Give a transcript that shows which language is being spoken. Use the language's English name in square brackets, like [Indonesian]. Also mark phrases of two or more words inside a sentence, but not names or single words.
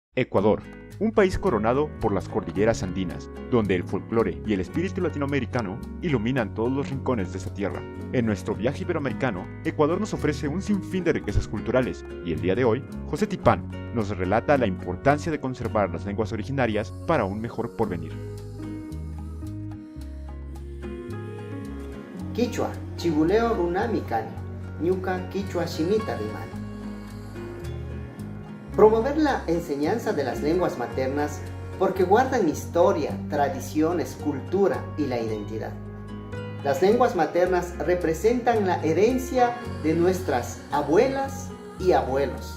[Spanish] Ecuador, un país coronado por las cordilleras andinas, donde el folclore y el espíritu latinoamericano iluminan todos los rincones de esta tierra. En nuestro viaje iberoamericano, Ecuador nos ofrece un sinfín de riquezas culturales, y el día de hoy, José Tipán nos relata la importancia de conservar las lenguas originarias para un mejor porvenir. [Quechua] Quichua, chibuleo runami kani, ñuka quichua shimita rimani. [Spanish] Promover la enseñanza de las lenguas maternas porque guardan historia, tradiciones, cultura y la identidad. Las lenguas maternas representan la herencia de nuestras abuelas y abuelos.